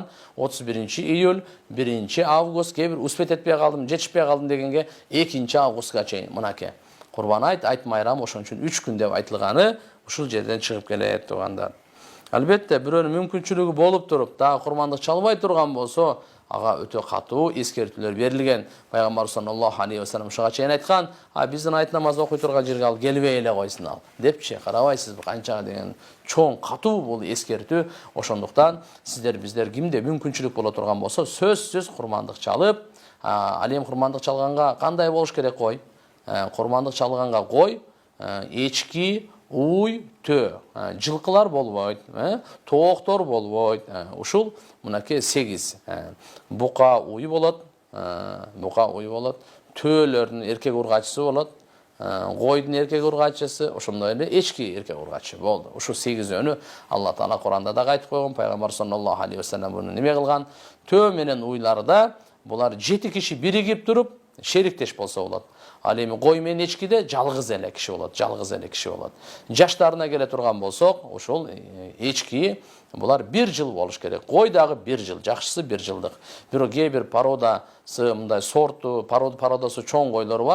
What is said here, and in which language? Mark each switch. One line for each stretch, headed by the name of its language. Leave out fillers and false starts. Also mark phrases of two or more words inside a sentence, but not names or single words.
Kyrgyz: 31-июль, 1-август, кээ бир успет этпей калдым, жетишпей калдым дегенге 2-августка чейин мынакей Курбан айт майрамы ошон үчүн 3 күн деп айтылганы ушул жерден чыгып келет тугандар. Албетте бирөөнүн мүмкүнчүлүгү болуп туруп, дагы курмандык чалбай турган болсо, ага өтө катуу эскертүүлөр берилген. Пайгамбар
Arabic: صلى الله عليه وسلم
Kyrgyz: ушуга чейин айткан, биздин айт намаз окуй турган жерге ал келбей эле койсун ал депчи. Карабайсызбы канча деген чоң катуу бул эскертүү. Ошондуктан биздер кимде мүмкүнчүлүк боло турган болсо, сөзсүз курмандык чалып, ал эми курмандык чалганга кандай болуш керек кой? Курмандык чалганга кой, эчки, уй, төө, жылкылар болбойт, тооктор болбойт. Ушул мынакей 8 бука уй болот, төөлөрдүн эркек ургачысы болот, койдун эркек ургачысы, ошондой эле эчки эркек ургачы болду. Ушул 8-өнү Алла Таала Куранда да айтып койгон, пайгамбар
Arabic: صلى الله عليه وسلم
Kyrgyz: буну неме кылган? Төө менен уйларда булар 7 киши биригип туруп шериктеш болсо болот. Ал эми кой менен эчкиде жалгыз эле киши болот. Жаштарына келе турган болсок, ошол эчки булар 1 жыл болуш керек. Кой дагы 1 жыл, жакшысы 1 жылдык. Бирок кээ бир породасы мындай сорту, породасы чоң койлор бар.